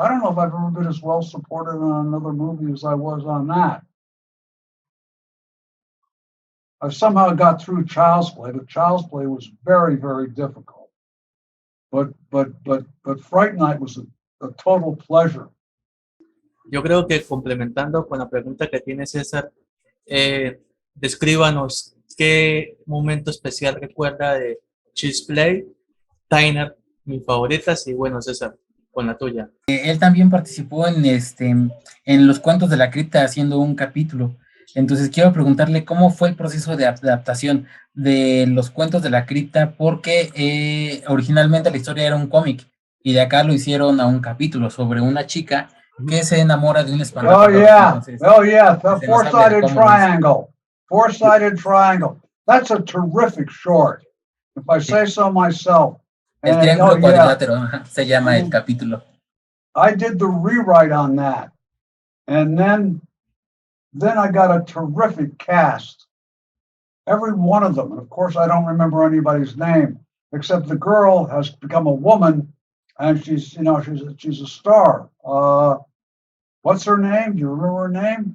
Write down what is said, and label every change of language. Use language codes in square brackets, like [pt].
[en] I don't know if I've ever been as well supported on another movie as I was on that. I somehow got through Child's Play, but Child's Play was very, very difficult. But Fright Night was a total pleasure. [es] Yo creo que complementando con la pregunta que tiene César, descríbanos qué momento especial recuerda de Child's Play, Tyner, mis favoritas, y bueno, César, con la tuya. Él también participó en Los Cuentos de la Cripta haciendo un capítulo. Entonces quiero preguntarle cómo fue el proceso de adaptación de Los Cuentos de la Cripta, porque originalmente la historia era un cómic y de acá lo hicieron a un capítulo sobre una chica que se enamora de un espantapájaros. [en] The four-sided triangle. Four-sided triangle. That's a terrific short, if I say so myself. [es] El triángulo cuadrilátero se llama el capítulo. [en] I did the rewrite on that, and then I got a terrific cast. Every one of them, and of course I don't remember anybody's name, except the girl has become a woman, and she's a star. What's her name? Do you remember her name?